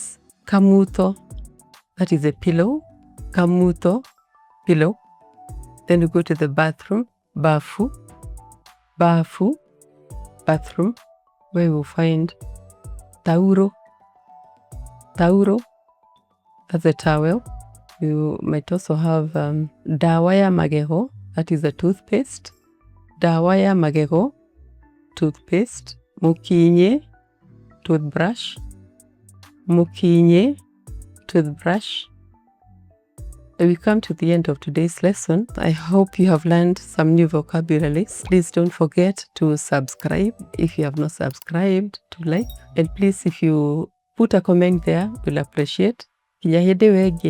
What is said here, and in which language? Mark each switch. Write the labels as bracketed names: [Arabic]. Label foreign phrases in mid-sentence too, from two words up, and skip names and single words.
[English] Kamuto, that is a pillow. Kamuto, pillow. Then we go to the bathroom, [Swahili] bafu, bafu, [English] bathroom, where we'll find [Kikuyu] tauro, tauro, [English] that's a towel. You might also have [Kikuyu] dawa ya magego, [English] that is a toothpaste. [Kikuyu] Dawa ya magego, toothpaste. [English] Mukinye, toothbrush. Mukinye, toothbrush. We come to the end of today's lesson. I hope you have learned some new vocabularies. Please don't forget to subscribe if you have not subscribed, to like. And please, if you put a comment there, we'll appreciate.